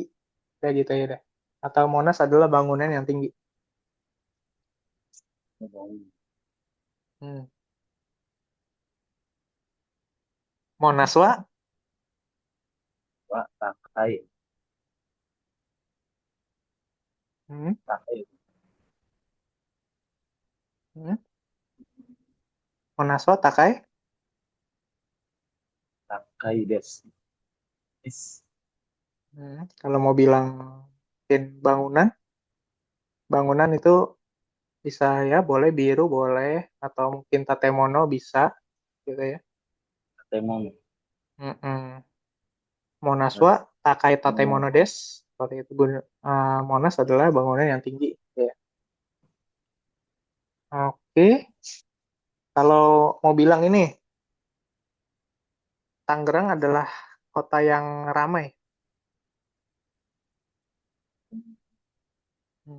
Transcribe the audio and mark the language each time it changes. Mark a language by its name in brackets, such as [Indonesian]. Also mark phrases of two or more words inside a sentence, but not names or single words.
[Indonesian] Kayak gitu ya deh. Atau Monas adalah bangunan yang tinggi. Hmm. [Japanese] モナスは, [Indonesian] Wah, takai, hmm. takai, [Japanese] Hmm. モナスは高い. 高いです. Is. [Indonesian] Hmm. Kalau mau bilang mungkin bangunan, bangunan itu bisa ya boleh biru boleh atau mungkin tatemono bisa gitu ya. Temon. [Japanese] Mm-mm. モナスは高い建物です. [Indonesian] Seperti itu. Monas adalah bangunan yang tinggi. Ya. Oke. Kalau mau bilang ini Tangerang adalah kota yang ramai. Hmm.